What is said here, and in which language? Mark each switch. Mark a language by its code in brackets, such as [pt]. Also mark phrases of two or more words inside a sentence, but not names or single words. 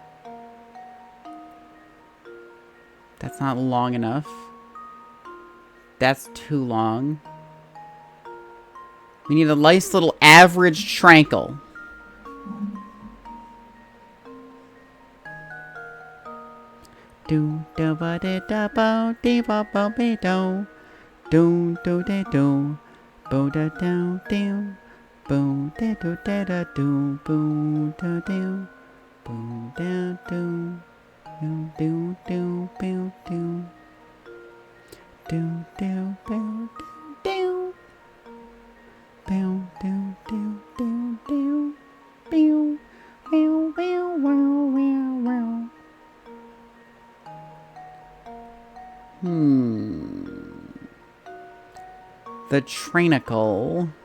[en] That's not long enough. That's too long. We need a nice little average tranquil. Do do ba de da bo de ba bo be do do do de do bo da do do bo de do da da do bo da do bo da do do do do do do do do do do. Bow, dow, dow, dow, dow. Bow, wow, wow, wow, wow, wow. The Trainicle.